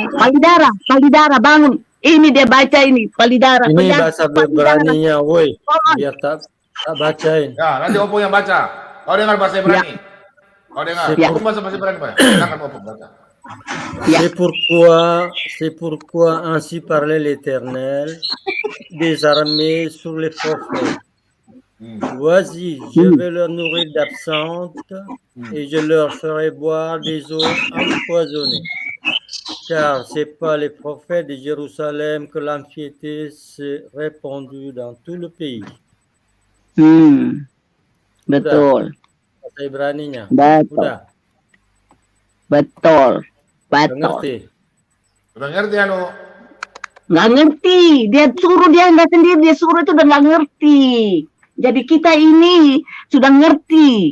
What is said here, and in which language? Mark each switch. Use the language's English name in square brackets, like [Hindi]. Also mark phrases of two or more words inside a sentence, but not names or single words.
[Indonesian] Palidara, bangun. Ini dia baca ini, Palidara. Ini bahasa Ibraninya, woi. Biar tak bacain. Ya, nanti Opung yang baca. Kau dengar bahasa Ibrani. Kau dengar. Opung bahasa Ibrani, Pak. Silakan Opung baca. [French] C'est pourquoi ainsi parlait l'Éternel des armées sur les prophètes. Voici, je vais leur nourrir d'absinthe et je leur ferai boire des eaux empoisonnées. Car c'est pas les prophètes de Jérusalem que l'impiété s'est répandue dans tout le pays. [Indonesian] Betul. Bahasa Ibraninya. Betul. Betul. Ngerti? Sudah ngerti anu? Nggak ngerti. Dia suruh, dia nggak sendiri. Dia suruh itu udah nggak ngerti. Jadi kita ini sudah ngerti.